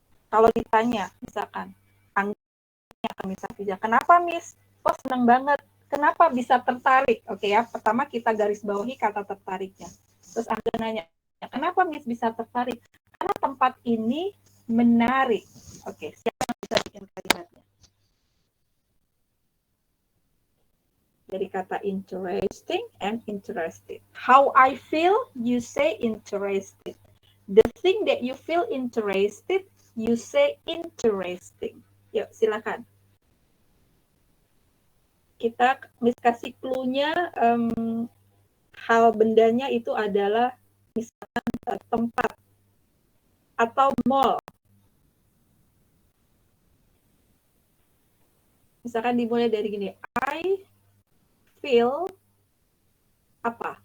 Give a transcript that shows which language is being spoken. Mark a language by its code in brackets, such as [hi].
[id] Kalau ditanya, misalkan, anggapnya akan misalnya, kenapa Miss? Kok senang banget? Kenapa bisa tertarik? Oke ya, pertama kita garis bawahi kata tertariknya. Terus Angga nanya, kenapa Miss bisa tertarik? Karena tempat ini menarik. Oke, siapa yang bisa bikin kalimatnya? Dari kata [en] interesting and interested. How I feel, you say interested. The thing that you feel interested, you say interesting. [id] Yuk, silakan. Kita kasih clue-nya, hal bendanya itu adalah misalkan tempat atau mall. Misalkan dimulai dari gini, [en] I feel [id] apa?